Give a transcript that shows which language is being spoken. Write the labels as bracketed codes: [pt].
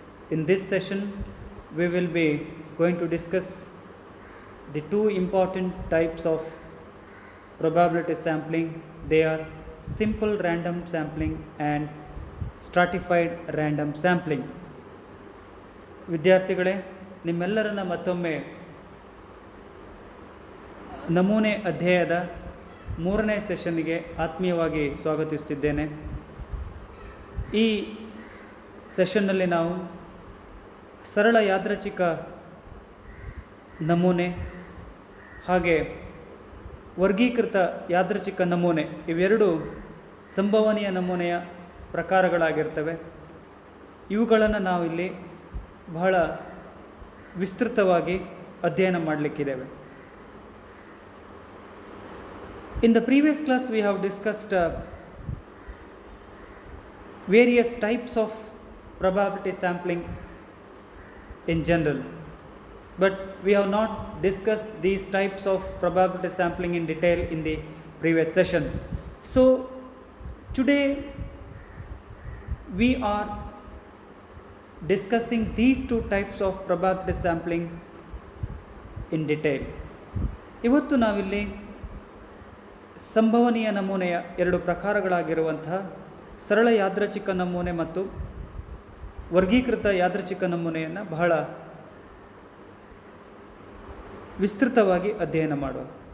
[en] In this session, we will be going to discuss the two important types of probability sampling. They are simple random sampling and stratified random sampling. [kn] ವಿದ್ಯಾರ್ಥಿಗಳೇ, ನಿಮ್ಮೆಲ್ಲರನ್ನ ಮತ್ತೊಮ್ಮೆ ನಮೂನೆ ಅಧ್ಯಾಯದ ಮೂರನೇ ಸೆಷನ್ನಿಗೆ ಆತ್ಮೀಯವಾಗಿ ಸ್ವಾಗತಿಸುತ್ತಿದ್ದೇನೆ. ಈ ಸೆಷನ್ನಲ್ಲಿ ನಾವು ಸರಳ ಯಾದೃಚ್ಛಿಕ ನಮೂನೆ ಹಾಗೆ ವರ್ಗೀಕೃತ ಯಾದೃಚ್ಛಿಕ ನಮೂನೆ ಇವೆರಡು ಸಂಭವನೀಯ ನಮೂನೆಯ ಪ್ರಕಾರಗಳಾಗಿರ್ತವೆ. ಇವುಗಳನ್ನು ನಾವಿಲ್ಲಿ ಬಹಳ ವಿಸ್ತೃತವಾಗಿ ಅಧ್ಯಯನ ಮಾಡಲಿಕ್ಕಿದ್ದೇವೆ. [en] In the previous class, we have discussed various types of probability sampling in general, but we have not discussed these types of probability sampling in detail in the previous session. So, today we are discussing these two types of probability sampling in detail. [kn] ಇವತ್ತು ನಾವಿಲ್ಲಿ ಸಂಭವನೀಯ ನಮೂನೆಯ ಎರಡು ಪ್ರಕಾರಗಳಾಗಿರುವಂತಹ ಸರಳ ಯಾದೃಚ್ಛಿಕ ನಮೂನೆ ಮತ್ತು ವರ್ಗೀಕೃತ ಯಾದೃಚ್ಛಿಕ ನಮೂನೆಯನ್ನು ಬಹಳ ವಿಸ್ತೃತವಾಗಿ ಅಧ್ಯಯನ ಮಾಡುವ.